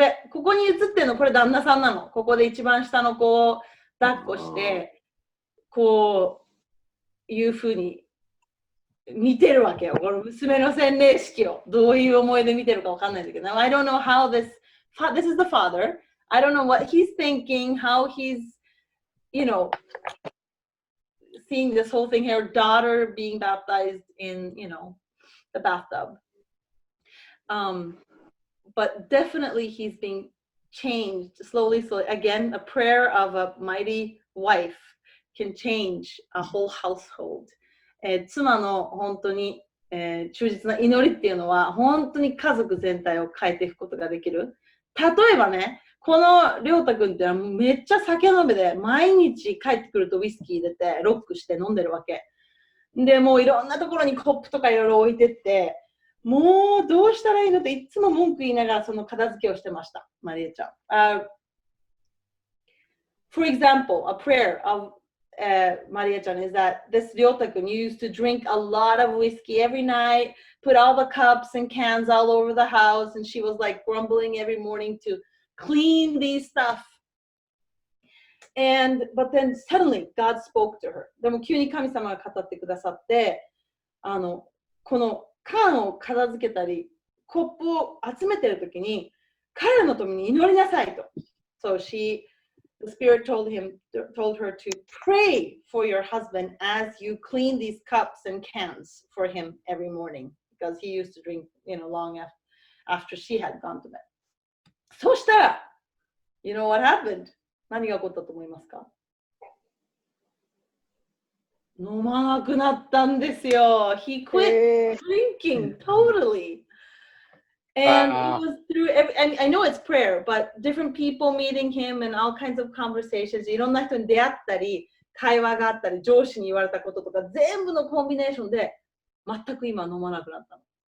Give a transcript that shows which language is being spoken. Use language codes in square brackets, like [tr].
[ja] ここに映ってるの、これ旦那さんなの。ここで一番下の子を抱っこして、こういうふうに見てるわけよ。この娘の洗礼式をどういう思いで見てるかわかんないんだけど、 [en] I don't know how this is the father. I don't know what he's thinking, how he's, you know, seeing this whole thing here, daughter being baptized in, you know, the bathtub. But definitely he's being changed slowly. Again, a prayer of a mighty wife can change a whole household. [ja] 妻の本当に、忠実な祈りっていうのは本当に家族全体を変えていくことができる。例えばね、このりょうたくんってのはめっちゃ酒飲みで毎日帰ってくるとウイスキー入れてロックして飲んでるわけ。で、もういろんなところにコップとかいろいろ置いてって、もうどうしたらいいのっていつも文句言いながらその片付けをしてました、マリエちゃん。 [en] For example, a prayer of Maria-chan is that this Ryota-kun used to drink a lot of whiskey every night, put all the cups and cans all over the house, and she was like grumbling every morning to clean these stuff. But then suddenly God spoke to her. [ja] でも急に神様が語ってくださって、この缶を片付けたり、コップを集めてるときに、彼のために祈りなさいと。 [en] So the Spirit told her to pray for your husband as you clean these cups and cans for him every morning, because he used to drink, you know, long after she had gone to bed. [ja] そうしたら、 [en] you know what happened? [ja] 何が起こったと思いますか？飲まなくなったんですよ。 [en] He quit drinking totally. And it was through, and I know it's prayer, but different people meeting him and all kinds of conversations. [ja] いろんな人に出会ったり、会話があったり、上司に言われたこととか、全部のコンビネーションで、全く今飲まなくなったの。